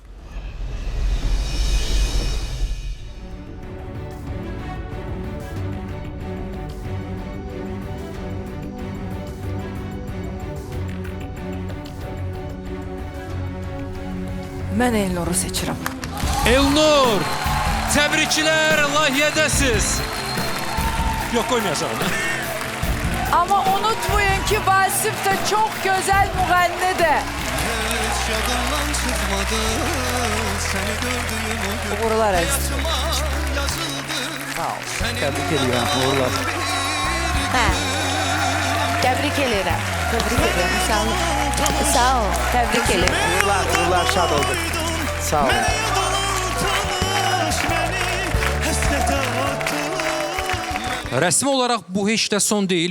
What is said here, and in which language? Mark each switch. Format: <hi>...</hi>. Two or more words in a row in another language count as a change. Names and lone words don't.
<az>Mən Elnuru seçirəm. Elnur, təbriklər, layihədəsiz. Yox, qoymayacağım.</az> <tr>Ama unutmayın ki Vasif de çok güzel müğennidir. Hiç yadımdan çıkmadı seni gördüğüm o gün.</tr> <az>Uğurlar Aziz.</az> <tr>Hayatıma yazıldı.</tr> <az>Sağ ol. Təbrik edirəm. Uğurlar. Hə. Təbrik edirəm. Təbrik edirəm. Sağ ol. Sağ ol. Təbrik edirəm. Uğurlar, şad olduk. Sağ olun. Rəsmi olaraq bu heç də son deyil.</az>